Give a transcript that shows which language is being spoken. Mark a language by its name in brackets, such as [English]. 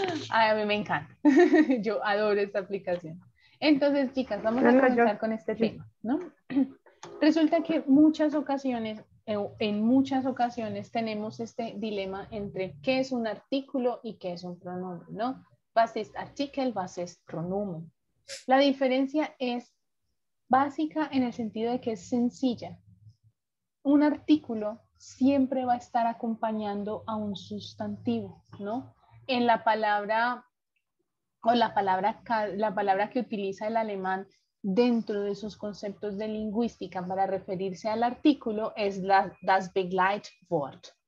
[Spanish] Ay, a mí me encanta. Yo adoro esta aplicación. Entonces, chicas, vamos No, a no, comenzar con este yo- tema, ¿no? Resulta que en muchas ocasiones tenemos este dilema entre qué es un artículo y qué es un pronombre, ¿no? [German] Was ist Artikel, was ist Pronomen. [Spanish] La diferencia es básica en el sentido de que es sencilla. Un artículo siempre va a estar acompañando a un sustantivo, ¿no? En la palabra la palabra que utiliza el alemán dentro de sus conceptos de lingüística para referirse al artículo es das Begleitwort.